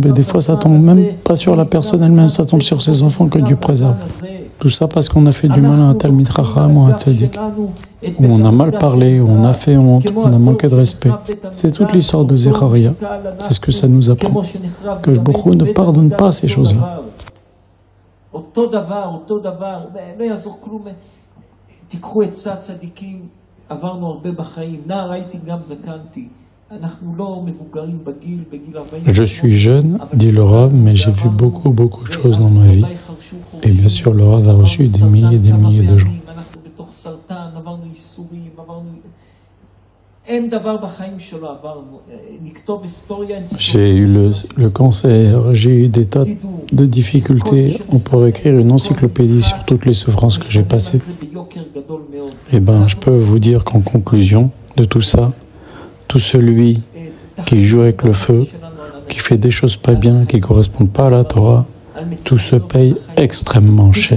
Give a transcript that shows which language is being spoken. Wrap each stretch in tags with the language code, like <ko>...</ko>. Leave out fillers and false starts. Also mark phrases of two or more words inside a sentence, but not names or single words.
<fr>Et des fois, ça tombe même pas sur la personne elle-même, ça tombe sur ses enfants que Dieu préserve. Tout ça parce qu'on a fait du mal à un</fr> <he>תלמיד חכם</he> <fr>ou à un Tzadik. Où on a mal parlé, où on a fait honte, où on a manqué de respect. C'est toute l'histoire de Zecharia. C'est ce que ça nous apprend. Que</fr> <he>ברוך הוא</he> <fr>ne pardonne pas ces choses-là.</fr> <he>אותו דבר, לא יעזור כלום. תיקחו עצה צדיקים, עברנו הרבה בחיים, נער הייתי גם זקנתי. אנחנו לא מבוגרים בגיל 40.</he> <fr>Je suis jeune, dit le Rav, mais j'ai vu beaucoup de choses dans ma vie. Et bien sûr, le Rav a reçu des milliers de gens.</fr> <he>אנחנו בתוך סרטן, עברנו ייסורים, עברנו... אין דבר בחיים שלא עברנו. נכתוב היסטוריה...</he> <fr>J'ai eu le cancer, j'ai eu des tas de difficultés. On pourrait écrire une encyclopédie sur toutes les souffrances que j'ai passées. Eh bien, je peux vous dire qu'en conclusion de tout ça, tout celui qui joue avec le feu, qui fait des choses pas bien, qui ne correspondent pas à la Torah, tout se paye extrêmement cher.</fr>